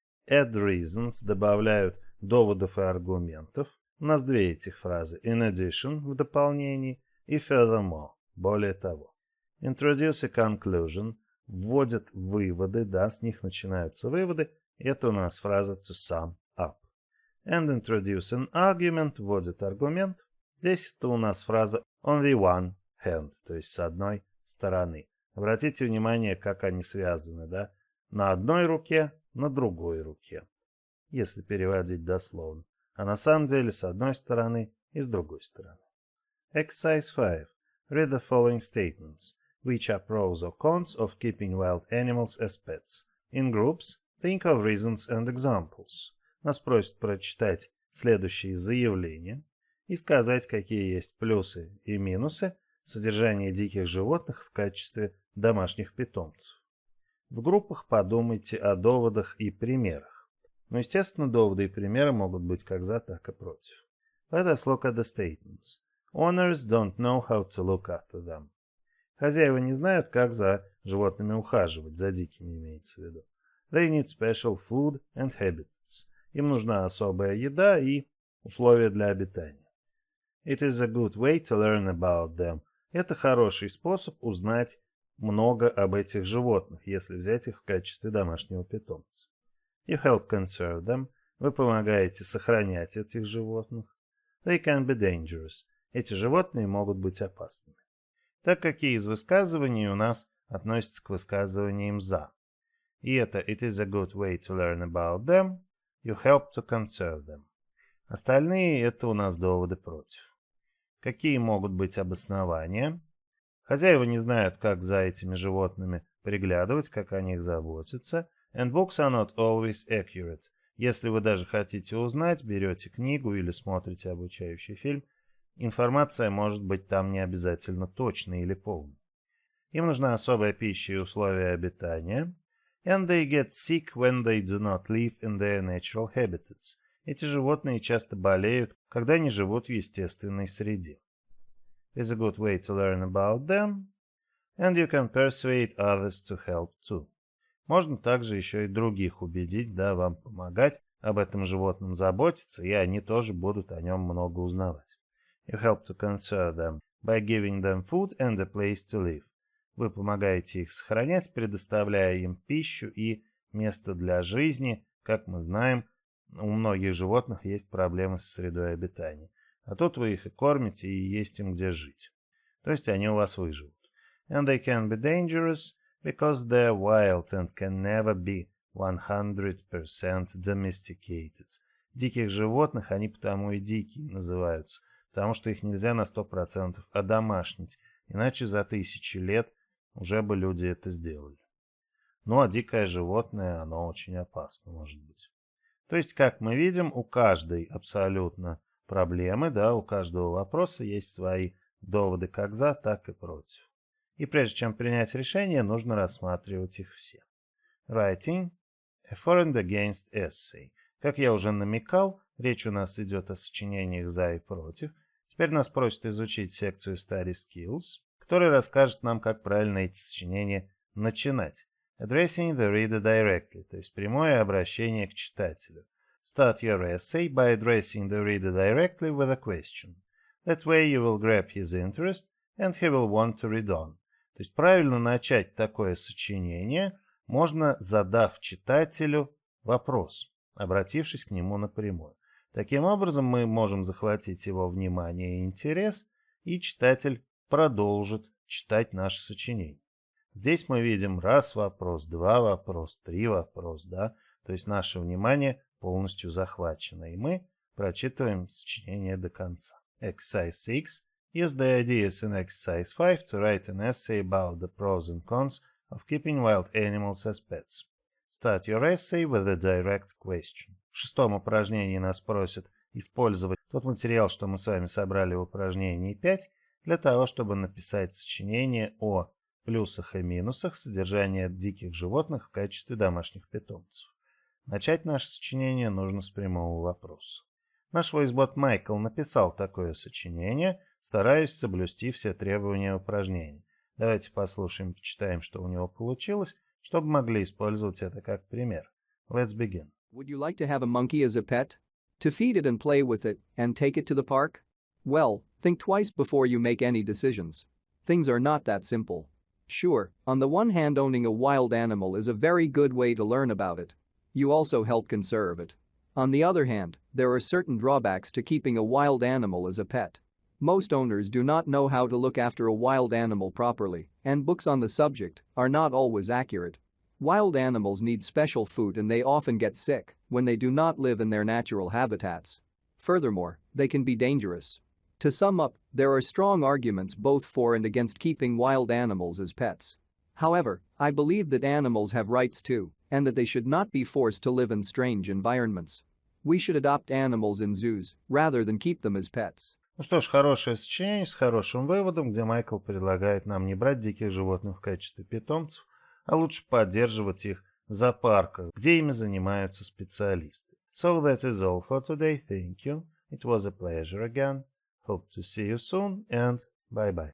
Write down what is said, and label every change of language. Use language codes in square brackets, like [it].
[en] Add reasons [ru] добавляют доводов и аргументов, у нас две этих фразы, [en] in addition [ru] в дополнении и [en] furthermore, [ru] более того. [en] Introduce a conclusion [ru] вводят выводы, да, с них начинаются выводы. Это у нас фраза [en] to sum up. And introduce an argument [ru] вводит аргумент. Здесь это у нас фраза [en] on the one hand, [ru] то есть с одной стороны. Обратите внимание, как они связаны, да? На одной руке, на другой руке, если переводить дословно. А на самом деле с одной стороны и с другой стороны. [en] Exercise 5. Read the following statements. Which are pros or cons of keeping wild animals as pets. In groups, think of reasons and examples. [ru] Нас просят прочитать следующие заявления и сказать, какие есть плюсы и минусы содержания диких животных в качестве домашних питомцев. В группах подумайте о доводах и примерах. Но, естественно, доводы и примеры могут быть как за, так и против. [en] Let us look at the statements. Owners don't know how to look after them. [ru] Хозяева не знают, как за животными ухаживать, за дикими имеется в виду. [en] They need special food and habitats. [ru] Им нужна особая еда и условия для обитания. [en] It is a good way to learn about them. [ru] Это хороший способ узнать много об этих животных, если взять их в качестве домашнего питомца. [en] You help conserve them. [ru] Вы помогаете сохранять этих животных. [en] They can be dangerous. [ru] Эти животные могут быть опасными. Так какие из высказываний у нас относятся к высказываниям «за». И это [en] «It is a good way to learn about them», «You help to conserve them». [ru] Остальные – это у нас доводы против. Какие могут быть обоснования? Хозяева не знают, как за этими животными приглядывать, как о них заботиться. [en] And books are not always accurate. [ru] Если вы даже хотите узнать, берете книгу или смотрите обучающий фильм, информация может быть там не обязательно точной или полной. Им нужна особая пища и условия обитания. [en] And they get sick when they do not live in their natural habitats. [ru] Эти животные часто болеют, когда не живут в естественной среде. [en] It's a good way to learn about them. And you can persuade others to help too. [ru] Можно также еще и других убедить, да, вам помогать, об этом животном заботиться, и они тоже будут о нем много узнавать. [en] You help to conserve them by giving them food and a place to live. [ru] Вы помогаете их сохранять, предоставляя им пищу и место для жизни. Как мы знаем, у многих животных есть проблемы с средой обитания. А тут вы их и кормите, и есть им где жить. То есть они у вас выживут. [en] And they can be dangerous because they're wild and can never be 100% domesticated. [ru] Диких животных они потому и дикие называются, потому что их нельзя на 100% одомашнить, иначе за 1000 лет уже бы люди это сделали. Ну а дикое животное, оно очень опасно может быть. То есть, как мы видим, у каждой абсолютно проблемы, да, у каждого вопроса есть свои доводы как за, так и против. И прежде чем принять решение, нужно рассматривать их все. [en] Writing a for and against essay. [ru] Как я уже намекал, речь у нас идет о сочинениях за и против. Теперь нас просят изучить секцию Study Skills, которая расскажет нам, как правильно эти сочинения начинать. [en] Addressing the reader directly, [ru] то есть прямое обращение к читателю. [en] Start your essay by addressing the reader directly with a question. That way you will grab his interest and he will want to read on. [ru] То есть правильно начать такое сочинение можно, задав читателю вопрос. обратившись к нему напрямую. Таким образом, мы можем захватить его внимание и интерес, и читатель продолжит читать наше сочинение. Здесь мы видим раз вопрос, два вопрос, три вопрос, да, то есть наше внимание полностью захвачено, и мы прочитываем сочинение до конца. [en] Exercise 6. Use the ideas in exercise 5 to write an essay about the pros and cons of keeping wild animals as pets. Start your essay with a direct question. [ru] В шестом упражнении нас просят использовать тот материал, что мы с вами собрали в упражнении 5, для того, чтобы написать сочинение о плюсах и минусах содержания диких животных в качестве домашних питомцев. Начать наше сочинение нужно с прямого вопроса. Наш войсбот Майкл написал такое сочинение, стараясь соблюсти все требования упражнения. Давайте послушаем, почитаем, что у него получилось, чтобы могли использовать это как пример. [en] Let's begin. Would you like to have a monkey as a pet? To feed it and play with it and take it to the park? Well, think twice before you make any decisions. Things are not that simple. Sure, on the one hand, owning a wild animal is a very good way to learn about it. You also help conserve it. On the other hand, there are certain drawbacks to keeping a wild animal as a pet. Most owners do not know how to look after a wild animal properly, and books on the subject are not always accurate. Wild animals need special food and they often get sick when they do not live in their natural habitats. Furthermore, they can be dangerous. To sum up, there are strong arguments both for and against keeping wild animals as pets. However, I believe that animals have rights too, and that they should not be forced to live in strange environments. We should adopt animals in zoos rather than keep them as pets. [ru] Ну что ж, хорошее сочинение с хорошим выводом, где Майкл предлагает нам не брать диких животных в качестве питомцев, а лучше поддерживать их в зоопарках, где ими занимаются специалисты. [en] So that is all for today. Thank you. It was a pleasure again. Hope to see you soon and bye-bye.